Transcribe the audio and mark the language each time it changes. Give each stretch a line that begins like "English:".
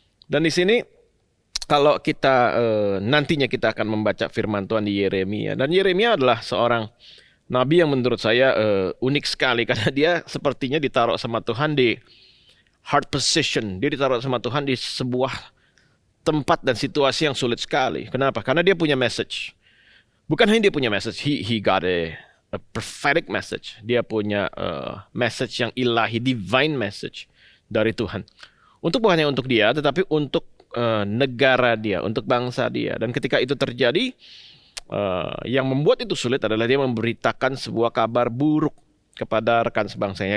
Indonesian: Dan di sini, kalau kita nantinya kita akan membaca firman Tuhan di Yeremia. Dan Yeremia adalah seorang nabi yang menurut saya unik sekali. Karena dia sepertinya ditaruh sama Tuhan di hard position. Dia ditaruh sama Tuhan di sebuah tempat dan situasi yang sulit sekali. Kenapa? Karena dia punya message. Bukan hanya dia punya message.
English: He got a prophetic message.
Indonesian: Dia punya message yang ilahi, divine message dari Tuhan. Bukan hanya untuk dia, tetapi untuk negara dia, untuk bangsa dia. Dan ketika itu terjadi, yang membuat itu sulit adalah dia memberitakan sebuah kabar buruk kepada rekan sebangsanya.